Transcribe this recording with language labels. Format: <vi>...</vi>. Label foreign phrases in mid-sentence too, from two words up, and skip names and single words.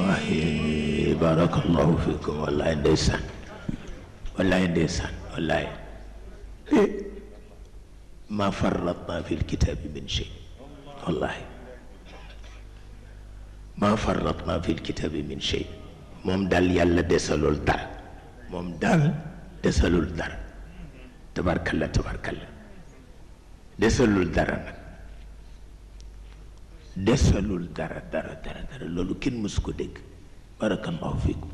<ar>والله بارك الله فيكم. والله ديسان والله ديسان والله ما فرطنا في الكتاب من شيء. والله ما فرطنا في الكتاب من شيء.</ar> <wo>moom daal yàlla desalul dara. moom daal desalul dara.</wo> <ar>تبارك الله تبارك الله</ar> <wo>desalul dara nag desalul dara dara dara dara loolu kenn mësu ko dégg.</wo> <ar>بارك الله فيكم.</ar>